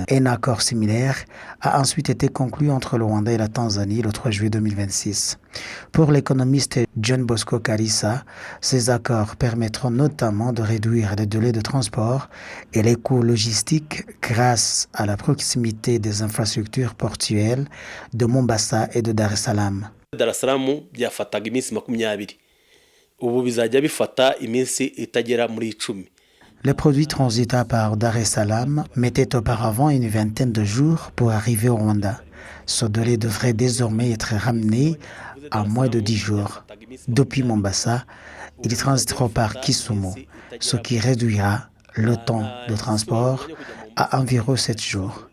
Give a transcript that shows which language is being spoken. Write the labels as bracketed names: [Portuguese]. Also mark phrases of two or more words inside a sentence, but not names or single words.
[French] Un accord similaire a ensuite été conclu entre le Rwanda et la Tanzanie le 3 juillet 2026. Pour l'économiste John Bosco Karissa, ces accords permettront notamment de réduire les délais de transport et les coûts logistiques grâce à la proximité des infrastructures portuaires de Mombasa et de Dar es Salaam. [Kinyarwanda] Dar es Salaam byafataga iminsi 20, ubu bizajya bifata iminsi itagera muri 10. [French] Les produits transitant par Dar es Salaam mettaient auparavant une vingtaine de jours pour arriver au Rwanda. Ce délai devrait désormais être ramené à moins de 10 jours. Depuis Mombasa, ils transiteront par Kisumu, ce qui réduira le temps de transport à environ 7 jours.